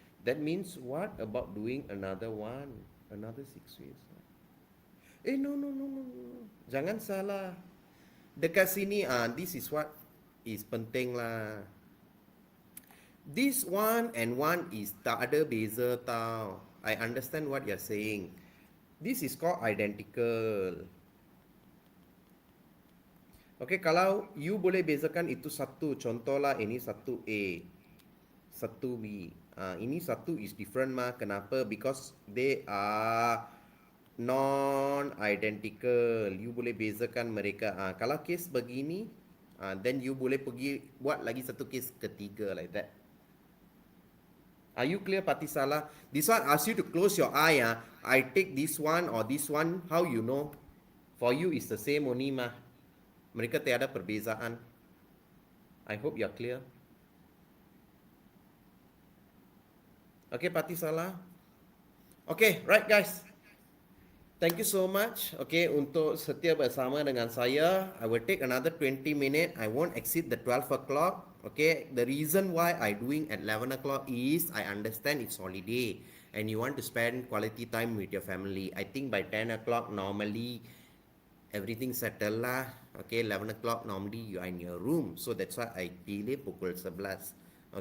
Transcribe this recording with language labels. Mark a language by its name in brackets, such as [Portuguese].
[English] That means what about doing another one? Another 6 ways right. No. [Malay] Jangan salah. Dekat sini, [English] this is what is penting lah. This one and one is [Malay] tak ada beza tau. [English] I understand what you're saying. This is called identical. [Malay] Okay, kalau you boleh bezakan itu satu. Contohlah ini satu A, satu B. Ini satu is different mah. Kenapa? [English] Because they are non-identical. [Malay] You boleh bezakan mereka. Kalau case begini, then you boleh pergi buat lagi satu case ketiga like that. [English] Are you clear, Pati Salah? This one asks you to close your eye. I take this one or this one. How you know? For you is the same only mah. [Malay] Mereka tiada perbezaan. [English] I hope you're clear. Okay, Pati Salah. Okay, right guys. Thank you so much. [Malay] Okay, untuk setia bersama dengan saya. [English] I will take another 20 minutes. I won't exceed the 12 o'clock. Okay, the reason why I doing at 11 o'clock is I understand it's holiday and you want to spend quality time with your family. I think by 10 o'clock normally everything settle lah. Okay, 11 o'clock normally you are in your room. So that's why I delay [Malay] pukul 11.